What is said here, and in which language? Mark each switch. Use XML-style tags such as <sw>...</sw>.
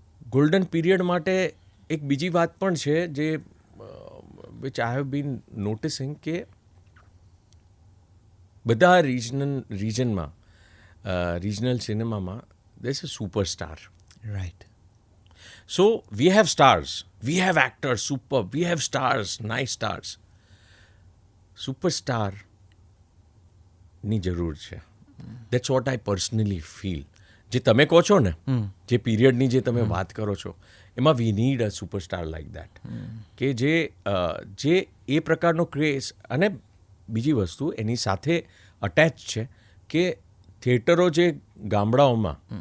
<gu>Golden period માટે એક બીજી વાત પણ છે, જે</gu> <en>which I have been noticing,</en> <gu>કે બધા રિજનમાં રિજનલ સિનેમામાં</gu> <en>There is a superstar. Right. So we have stars, we have actors, super, we have stars, nice stars.</en> <gu>Superstar ની જરૂર છે.</gu> <en>That's what I personally feel.</en> <gu>જે તમે કહો છો ને, જે પીરિયડની જે તમે વાત કરો છો, એમાં</gu> <en>we need a superstar like that,</en> <gu>કે જે એ પ્રકારનો ક્રેઝ. અને બીજી વસ્તુ એની સાથે અટેચ છે કે થિયેટરો જે ગામડાઓમાં</gu>